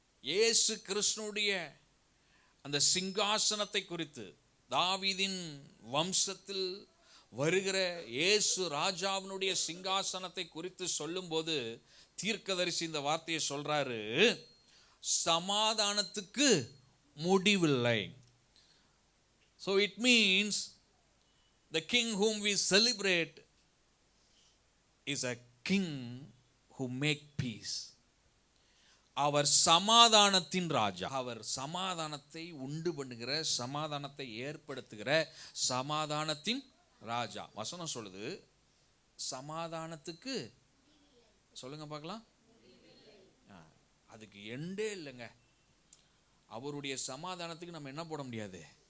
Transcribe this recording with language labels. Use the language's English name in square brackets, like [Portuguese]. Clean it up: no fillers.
[Tamil] இயேசு கிறிஸ்துனுடைய அந்த சிங்காசனத்தை குறித்து, தாவீதின் வம்சத்தில் வருகிற இயேசு ராஜாவினுடைய சிங்காசனத்தை குறித்து சொல்லும்போது தீர்க்கதரிசி இந்த வார்த்தையை சொல்றாரு, சமாதானத்துக்கு முடிவில்லை. [English] So it means the king whom we celebrate is a king who make peace. [Tamil] அவர் சமாதானத்தின் ராஜா. அவர் சமாதானத்தை உண்டு பண்ணுகிற, சமாதானத்தை ஏற்படுத்துகிற சமாதானத்தின் ராஜா. வசனம் சொல்லுது, சமாதானத்துக்கு சொல்லுங்க பார்க்கலாம். அதுக்கு எண்டே இல்லைங்க. அவருடைய சமாதானத்துக்கு நம்ம என்ன போட முடியாது?